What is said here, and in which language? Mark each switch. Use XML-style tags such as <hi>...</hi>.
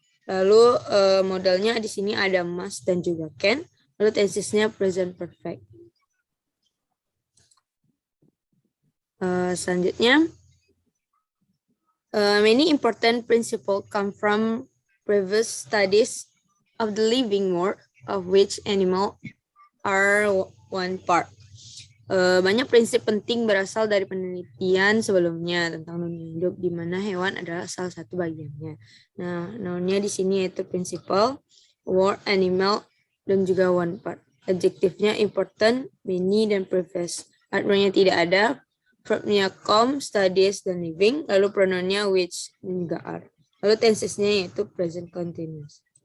<id>Lalu modalnya di sini ada must dan juga can. Lalu tensesnya present perfect.</id> <en>Selanjutnya, many important principles come from previous studies of the living world, of which animal are one part.</en> <id>Banyak prinsip penting berasal dari penelitian sebelumnya tentang dunia hidup, di mana hewan adalah salah satu bagiannya. Nah, noun-nya di sini yaitu principle, word, animal, dan juga one part. Adjektifnya important, many, dan previous. Adverbnya tidak ada, verbnya come, studies, dan living, lalu pronounnya which, dan juga are. Lalu tensesnya yaitu present continuous.</id>